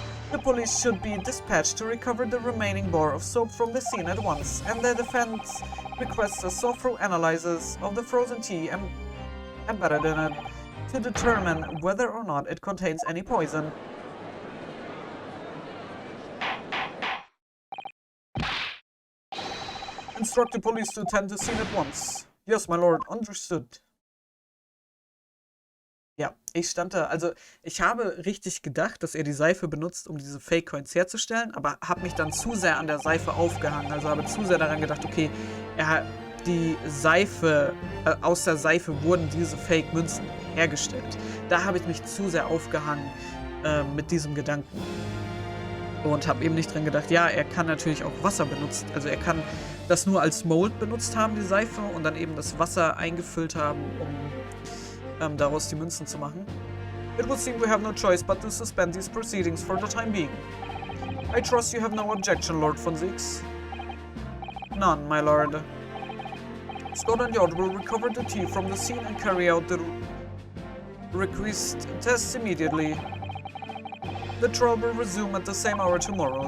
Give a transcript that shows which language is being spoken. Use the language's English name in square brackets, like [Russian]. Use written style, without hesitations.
[English] The police should be dispatched to recover the remaining bar of soap from the scene at once, and the defense requests a thorough analysis of the frozen tea embedded in it to determine whether or not it contains any poison. Instruct the police to attend the scene at once. Yes, my lord, understood. [German] Ja, ich stand da, also ich habe richtig gedacht, dass er die Seife benutzt, um diese Fake-Coins herzustellen, aber habe mich dann zu sehr an der Seife aufgehangen, also habe zu sehr daran gedacht, okay, die Seife, aus der Seife wurden diese Fake-Münzen hergestellt. Da habe ich mich zu sehr aufgehangen mit diesem Gedanken. Und habe eben nicht dran gedacht, ja, er kann natürlich auch Wasser benutzen, also er kann das nur als Mold benutzt haben, die Seife, und dann eben das Wasser eingefüllt haben, um daraus die Münzen zu machen. [English] It would seem we have no choice but to suspend these proceedings for the time being. I trust you have no objection, Lord von Zieks. None, my lord. Scotland Yard will recover the tea from the scene and carry out the request tests immediately. The trial will resume at the same hour tomorrow.